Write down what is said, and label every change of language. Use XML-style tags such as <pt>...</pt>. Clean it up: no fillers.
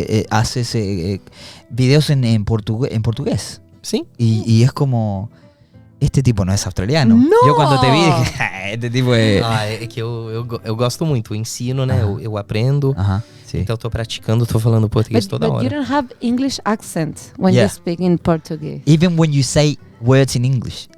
<es>Haces videos en portugués. Sí. Y es como... Este tipo no es australiano. No. Yo cuando te vi dije, este tipo es...</es> <pt>É que eu gosto muito, eu ensino, né? Eu aprendo.</pt> <es>Sí.</es> <pt>Então eu tô praticando, tô falando português toda hora.</pt> <en>But you don't have English accent when you speak in Portuguese. Even when you say words in English.</en>